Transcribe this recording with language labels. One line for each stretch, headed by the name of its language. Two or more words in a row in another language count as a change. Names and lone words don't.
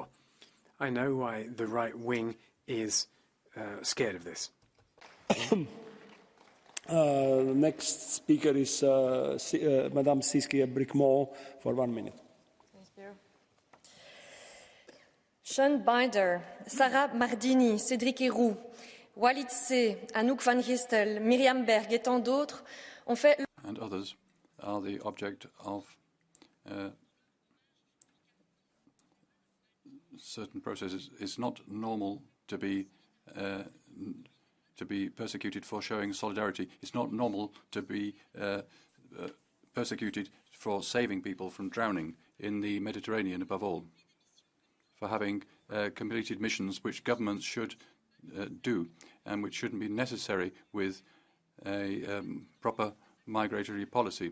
English: I know why the right wing is scared of this. The next speaker is Madame Siski-Bricmont for 1 minute. Thank you.
French: Sean Binder, Sarah Mardini, Cédric Héroux, Walid C., Anouk van Gistel, Myriam Berg et tant d'autres ont fait...
English: And others are the object of certain processes. It's not normal to be persecuted for showing solidarity. It's not normal to be persecuted for saving people from drowning in the Mediterranean, above all, for having completed missions which governments should do and which shouldn't be necessary with a proper migratory policy.